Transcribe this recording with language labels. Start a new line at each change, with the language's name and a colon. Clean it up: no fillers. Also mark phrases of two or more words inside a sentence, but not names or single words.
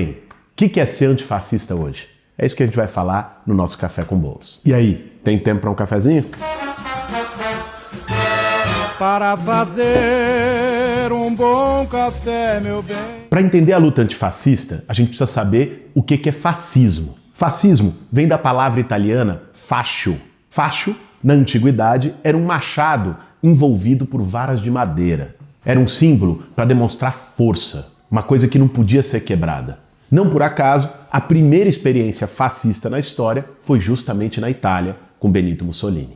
Portuguese: O que é ser antifascista hoje? É isso que a gente vai falar no nosso Café com Bolos. E aí, tem tempo para um cafezinho? Para fazer um bom café, meu bem. Para entender a luta antifascista, a gente precisa saber o que é fascismo. Fascismo vem da palavra italiana fascio. Fascio, na antiguidade, era um machado envolvido por varas de madeira. Era um símbolo para demonstrar força, uma coisa que não podia ser quebrada. Não por acaso, a primeira experiência fascista na história foi justamente na Itália, com Benito Mussolini.